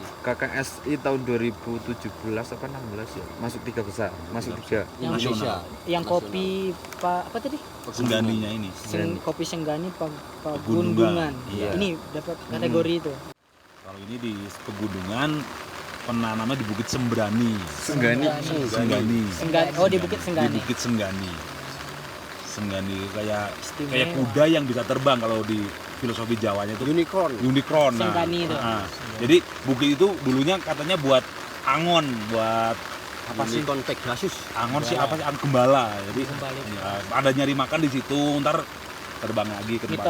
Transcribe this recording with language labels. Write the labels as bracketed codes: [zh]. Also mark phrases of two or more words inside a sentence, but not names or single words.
[id] KKSI tahun 2017 apa 16 ya. Masuk 3 besar. Masuk 3. Yang Indonesia. Yang kopi apa tadi? Sengganinya ini. Kopi Senggani Pegunungan. Pegunungan. Iya. Ini dapat kategori itu. Kalau ini di Pegunungan penanamnya di Bukit Sembrani. Senggani. Senggani. Senggani. Oh, di Bukit Senggani. Di Bukit Senggani. Senggani kayak Istimewa. kuda yang bisa terbang kalau di filosofi Jawanya itu unicorn. unicorn. Nah, Senggani itu. nah, jadi bukit itu dulunya katanya buat angon, buat apa sih? Unicorn Pegasus. Angon sih apa sih? Gembala. Jadi Gembala. ya, ada nyari makan di situ, ntar terbang lagi ke tempat.